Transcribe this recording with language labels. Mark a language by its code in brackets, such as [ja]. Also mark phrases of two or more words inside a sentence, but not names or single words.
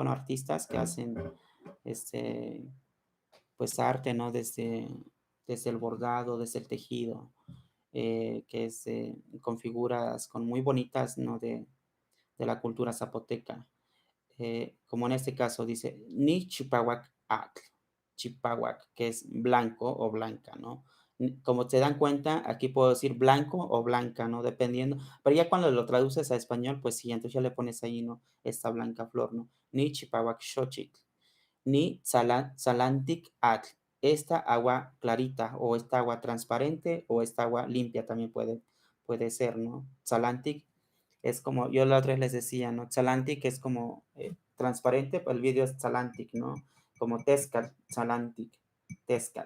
[es] Bueno, artistas que hacen, este, pues arte, ¿no? Desde el bordado, desde el tejido, que es con figuras con muy bonitas, ¿no? De la cultura zapoteca. Como en este caso dice, [nah] ni chipahuac atl, chipahuac, [es] que es blanco o blanca, ¿no? Como se dan cuenta, aquí puedo decir blanco o blanca, ¿no? Dependiendo, pero ya cuando lo traduces a español, pues sí, entonces ya le pones ahí, ¿no? Esta blanca flor, ¿no? [nah] Ni chipahuac xochitl, ni salantic atl, [es] esta agua clarita o esta agua transparente o esta agua limpia también puede ser, ¿no? Salantic es como, yo la otra vez les decía, ¿no? Salantic es como transparente, pero el vídeo es Salantic, ¿no? Como Tezcat, Salantic, Tezcat.